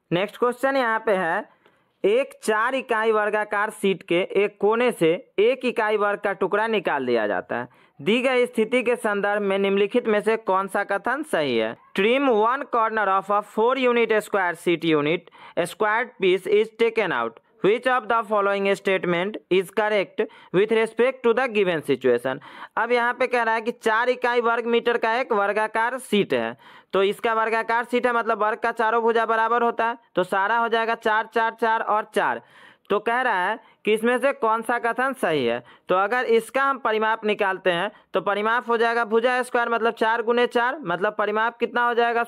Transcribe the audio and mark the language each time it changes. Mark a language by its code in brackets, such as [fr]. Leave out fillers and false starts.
[hi] Next question यहाँ पे है, एक 4 इकाई वर्गाकार शीट के एक कोने से 1 इकाई वर्ग का टुकड़ा निकाल दिया जाता है। दी गई स्थिति के संदर्भ में निम्नलिखित में से कौन सा कथन सही है? [en] Trim 1 corner of a 4 unit square sheet unit squared piece is taken out. Which of the following statement is correct with respect to the given situation? [hi] अब यहाँ पे कह रहा है कि 4 इकाई वर्ग मीटर का एक वर्गाकार शीट है, तो इसका वर्गाकार शीट है मतलब वर्ग का चारों भुजा बराबर होता है, तो सारा हो जाएगा 4 4 4 और 4। तो कह रहा है कि इसमें से कौन सा कथन सही है? तो अगर इसका हम परिमाप निकालते हैं तो परिमाप हो जाएगा भुजा स्क्वायर मतलब 4 गुने 4, मतलब परिमाप कितना हो जाएगा?